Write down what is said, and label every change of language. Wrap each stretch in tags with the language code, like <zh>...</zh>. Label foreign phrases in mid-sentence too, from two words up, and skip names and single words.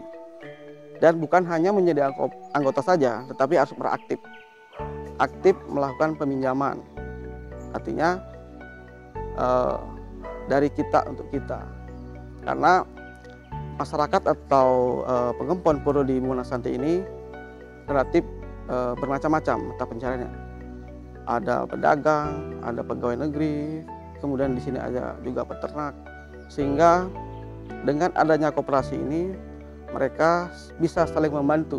<id>Dan bukan hanya menjadi anggota saja, tetapi harus beraktif. Aktif melakukan peminjaman. Artinya dari kita untuk kita. Karena masyarakat atau pengempon pura di Buana Santi ini relatif bermacam-macam mata pencariannya. Ada pedagang, ada pegawai negeri, kemudian di sini ada juga peternak. Sehingga dengan adanya koperasi ini mereka bisa saling membantu.</id>